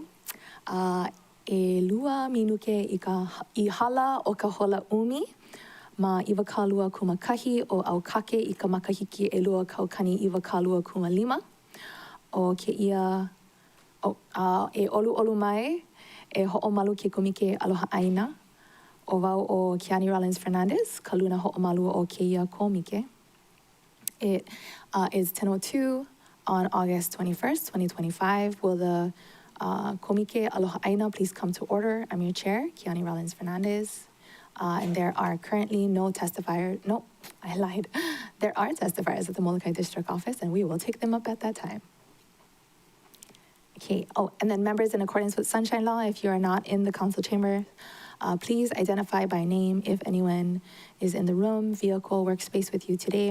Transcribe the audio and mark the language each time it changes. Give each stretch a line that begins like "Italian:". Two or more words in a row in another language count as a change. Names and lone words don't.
Hawaiian: E lua minuke i hala o ka hola umi ma iwakalua kumakahi o Aukake i ka makahiki e lua kaukani iwakalua kumalima. O ke ia e olu mai e ho'omalu ke KŌMIKE aloha ʻāina. O wau o Kiani Rollins Fernandez, ka luna ho'omalu o ke ia KŌMIKE.
English: It is 10:02 on August 21st, 2025. Will the KŌMIKE aloha ʻāina please come to order? I'm your chair, Kiani Rollins Fernandez. And there are currently no testifiers. No, I lied. There are testifiers at the Molokai District Office, and we will take them up at that time. Okay. Oh, and then members, in accordance with Sunshine Law, if you are not in the council chamber, please identify by name if anyone is in the room, vehicle, workspace with you today.